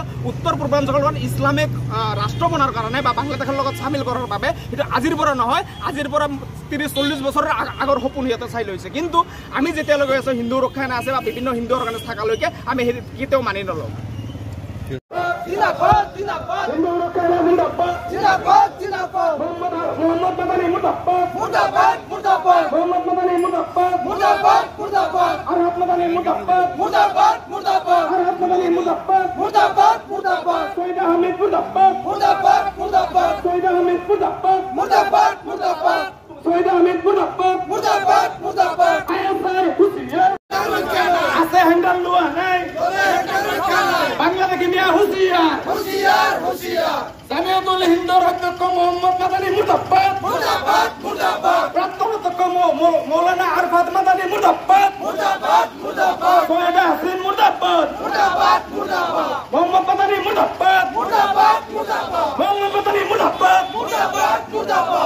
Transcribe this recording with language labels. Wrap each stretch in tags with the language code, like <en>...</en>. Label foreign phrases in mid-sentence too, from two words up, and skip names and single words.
<as>উত্তৰ পূৰ্বাঞ্চলত ইছলামিক ৰাষ্ট্ৰ বনাৰ কাৰণে বা বাংলাদেশৰ লগত চামিল কৰাৰ বাবে সেইটো আজিৰ পৰা নহয়, আজিৰ পৰা 30-40 বছৰৰ আগৰ সপোন সিহঁতে চাই লৈছে। কিন্তু আমি যেতিয়ালৈকে আছোঁ হিন্দু ৰক্ষা আছে বা বিভিন্ন হিন্দু অৰ্গেনাইজ থকালৈকে আমি সেই কেতিয়াও মানি নলওঁ। জিন্দাবাদ জিন্দাবাদ হিন্দু রক্ষা জিন্দাবাদ জিন্দাবাদ জিন্দাবাদ মোহাম্মদ মাদানী মুর্দাবাদ মুর্দাবাদ মুর্দাবাদ মোহাম্মদ মাদানী মুর্দাবাদ মুর্দাবাদ মুর্দাবাদ আরহাত মাদানী মুর্দাবাদ মুর্দাবাদ মুর্দাবাদ আরহাত মাদানী মুর্দাবাদ মুর্দাবাদ মুর্দাবাদ ছয়দা হামিদ মুর্দাবাদ মুর্দাবাদ মুর্দাবাদ ছয়দা হামিদ মুর্দাবাদ মুর্দাবাদ মুর্দাবাদ ছয়দা হামিদ মুর্দাবাদ মুর্দাবাদ মুর্দাবাদ আইএসআই হুশিয়ার আছে হ্যান্ডাল লোয়া নাই বাংলাদেশী মিয়া হুশিয়ার হুশিয়ার হুশিয়ার জামিয়াতুল হিন্দর অধ্যক্ষ মোহাম্মদ মাদানী মুর্দাবাদ মুর্দাবাদ মুর্দাবাদ প্রাক্তন অধ্যক্ষ মৌলানা আরফাত মাদানী মুর্দাবাদ মুর্দাবাদ মুর্দাবাদ ছয়দা হাসিন মুর্দাবাদ মুর্দাবাদ মুর্দাবাদ মোহাম্মদ মাদানী মুর্দাবাদ মুর্দাবাদ মুর্দাবাদ মোহাম্মদ মাদানী মুর্দাবাদ মুর্দাবাদ মুর্দাবাদ</as>